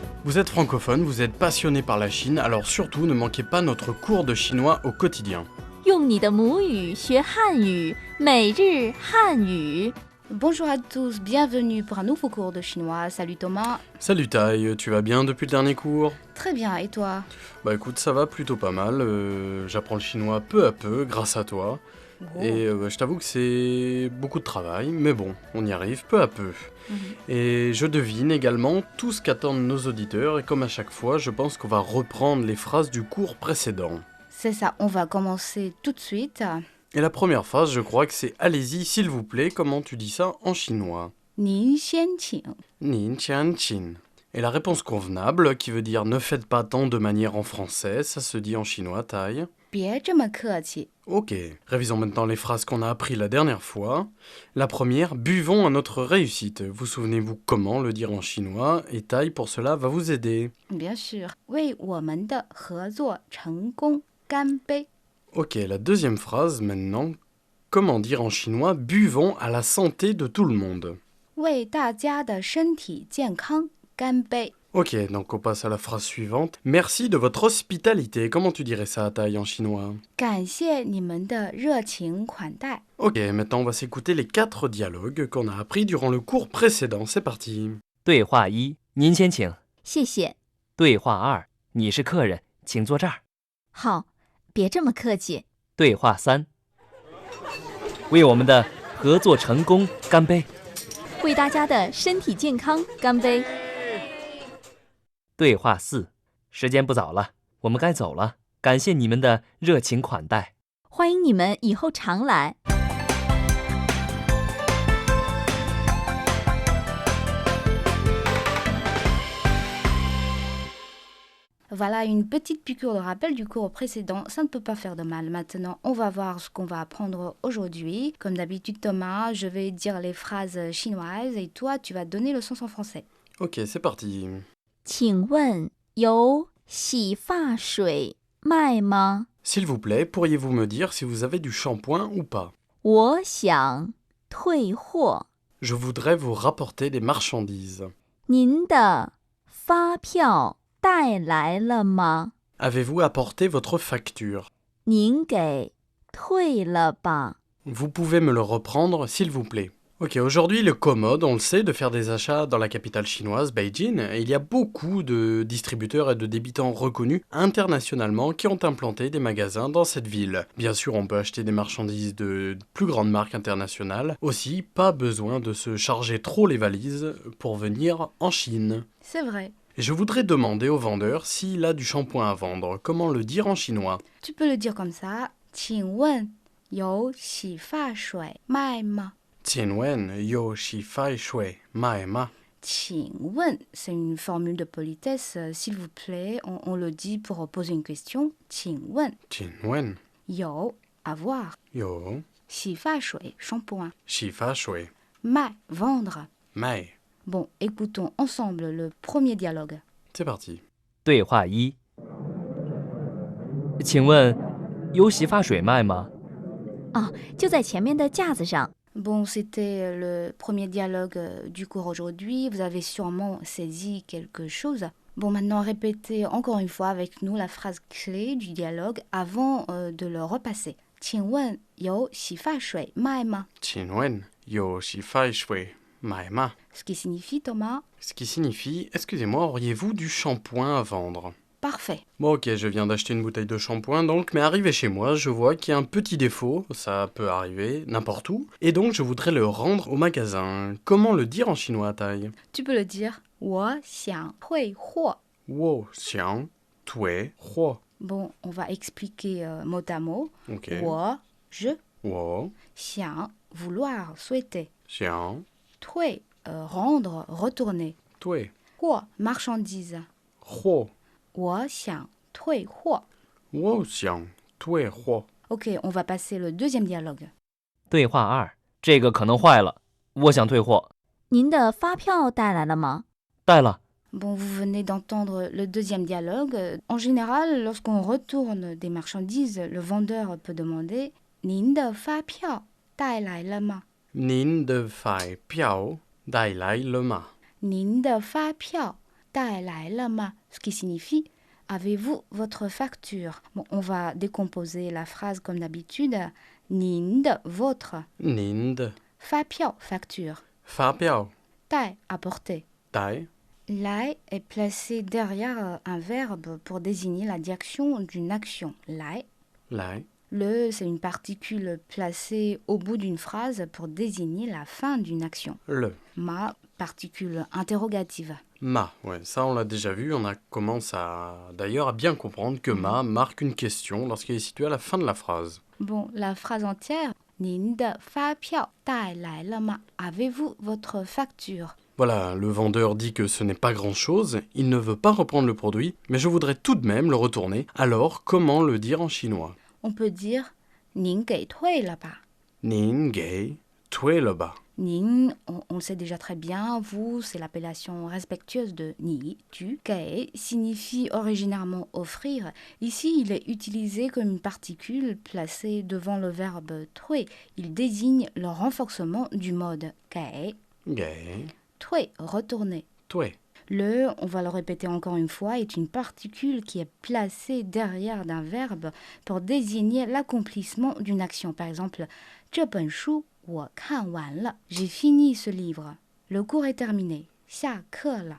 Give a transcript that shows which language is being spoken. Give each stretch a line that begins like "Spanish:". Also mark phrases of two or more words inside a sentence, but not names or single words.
French: Vous êtes francophone, vous êtes passionné par la Chine, alors surtout ne manquez pas notre cours de chinois au quotidien.
Chinese: 用你的母语学汉语，每日汉语。
French: Bonjour à tous, bienvenue pour un nouveau cours de chinois. Salut Thomas. Salut Tai, tu vas bien depuis le dernier cours? Très bien, et toi? Bah écoute, ça va plutôt pas mal, j'apprends le chinois peu à peu grâce à toi. Et je t'avoue que c'est beaucoup de travail, mais bon, on y arrive peu à peu. Et je devine également tout ce qu'attendent nos auditeurs, et comme à chaque fois, je pense qu'on va reprendre les phrases du cours précédent. C'est ça, on va commencer tout de suite. Et la première phrase, je crois que c'est « Allez-y, s'il vous plaît », comment tu dis ça en chinois?
Chinese: 您先请. 您先请.
French: Et la réponse convenable, qui veut dire « Ne faites pas tant de manière en français », ça se dit en chinois, Tai.
Chinese: 别这么客气.
French: Ok, révisons maintenant les phrases qu'on a appris la dernière fois. La première, buvons à notre réussite. Vous souvenez-vous comment le dire en chinois? Et Tai, pour cela, va vous aider. Bien sûr.
Chinese: 为我们的合作成功干杯.
French: Ok, la deuxième phrase maintenant. Comment dire en chinois buvons à la santé de tout le monde?
Chinese: 为大家的身体健康干杯.
French: Ok, donc on passe à la phrase suivante. Merci de votre hospitalité. Comment tu dirais ça, Tai, en chinois?
Chinese: 感谢你们的热情款待.
French: Ok, maintenant on va s'écouter les 4 dialogues qu'on a appris durant le cours précédent. C'est parti.
Chinese: 对话一，您先请。谢谢。对话二，你是客人，请坐这儿。好，别这么客气。对话三，为我们的合作成功干杯。为大家的身体健康干杯。对话四，时间不早了，我们该走了。感谢你们的热情款待。欢迎你们以后常来。
French: Voilà une petite piqûre de rappel du cours précédent, ça ne peut pas faire de mal. Maintenant, on va voir ce qu'on va apprendre aujourd'hui. Comme d'habitude Thomas, je vais dire les phrases chinoises et toi tu vas donner le sens en français. Ok, c'est parti.
Chinese: 请问有洗发水卖吗？
French: S'il vous plaît, pourriez-vous me dire si vous avez du shampoing ou pas?
Chinese: 我想退货。
French: Je voudrais vous rapporter des marchandises.
Chinese: 您的发票带来了吗？
French: Avez-vous apporté votre facture?
Chinese: 您给退了吧。
French: Vous pouvez me le reprendre, s'il vous plaît. Ok, aujourd'hui, il est commode, on le sait, de faire des achats dans la capitale chinoise, Beijing. Et il y a beaucoup de distributeurs et de débitants reconnus internationalement qui ont implanté des magasins dans cette ville. Bien sûr, on peut acheter des marchandises de plus grandes marques internationales. Aussi, pas besoin de se charger trop les valises pour venir en Chine. C'est vrai. Et je voudrais demander au vendeur s'il a du shampoing à vendre. Comment le dire en chinois? Tu peux le dire comme ça.
Chinese: 请问有洗发水卖吗？请问有洗发水卖吗. 请问,
French: c'est une formule de politesse. S'il vous plaît, on le dit pour poser une question.
Chinese: 请问 Tianwen
French: 有 avoir.
Chinese: yo
French: 洗发水 shampoing.
Chinese: shi fa shui
French: 卖 vendre.
Chinese: mai.
French: Bon, écoutons ensemble le premier dialogue. C'est parti.
Chinese: 对话一，请问有洗发水卖吗？哦，就在前面的架子上。
French: Bon, c'était le premier dialogue du cours aujourd'hui. Vous avez sûrement saisi quelque chose. Bon, maintenant, répétez encore une fois avec nous la phrase clé du dialogue avant de le repasser.
Chinese: 请问有洗发水卖吗？请问有洗发水卖吗.
French: Ce qui signifie, Thomas, Ce qui signifie, excusez-moi, auriez-vous du shampoing à vendre? parfait. Bon ok, je viens d'acheter une bouteille de shampoing donc, mais arrivé chez moi, je vois qu'il y a un petit défaut, ça peut arriver n'importe où, et donc je voudrais le rendre au magasin. Comment le dire en chinois, Tai? Tu peux le dire.
Chinese: 我想退货. 我想退货.
French: Bon, on va expliquer mot à mot. Ok. 我, je,
Chinese: Wo
French: 想, vouloir, souhaiter.
Chinese: xiang
French: Tui, rendre, retourner.
Chinese: tui
French: 货, marchandise.
Chinese: huo. 我想退货. 我想退货.
French: Ok, on va passer le deuxième dialogue.
Chinese: 对话二，这个可能坏了，我想退货。您的发票带来了吗？带了。
French: Bon, vous venez d'entendre le deuxième dialogue. En général, lorsqu'on retourne des marchandises, le vendeur peut demander «
Chinese: 您的发票带来了吗？您的发票带来了吗. 您的发票带来了吗
French: ce qui signifie avez-vous votre facture. Bon, on va décomposer la phrase comme d'habitude. 您的 votre.
Chinese: 您的
French: 发票 facture.
Chinese: 发票
French: 带 apporter.
Chinese: 带
French: 来 est placé derrière un verbe pour désigner la direction d'une action.
Chinese: 来. 来
French: Le, c'est une particule placée au bout d'une phrase pour désigner la fin d'une action.
Chinese: le
French: Ma, particule interrogative. ma. Ouais, ça on l'a déjà vu. Commence d'ailleurs à bien comprendre que ma marque une question lorsqu'elle est située à la fin de la phrase. Bon, la phrase entière.
Chinese: 您的发票带来了吗
French: Avez-vous votre facture? Voilà, le vendeur dit que ce n'est pas grand-chose, il ne veut pas reprendre le produit, mais je voudrais tout de même le retourner. Alors, comment le dire en chinois? On peut dire
Chinese: 您给退了吧您给退了吧. Nin,
French: on le sait déjà très bien, vous, c'est l'appellation respectueuse de ni, tu. Gei signifie originairement offrir. Ici, il est utilisé comme une particule placée devant le verbe tui. Il désigne le renforcement du mode gei.
Chinese: Gei Tui,
French: retourner.
Chinese: tui.
French: Le, on va le répéter encore une fois, est une particule qui est placée derrière d'un verbe pour désigner l'accomplissement d'une action. Par exemple,
Chinese: 这本书我看完了.
French: J'ai fini ce livre. Le cours est terminé.
Chinese: 下课了.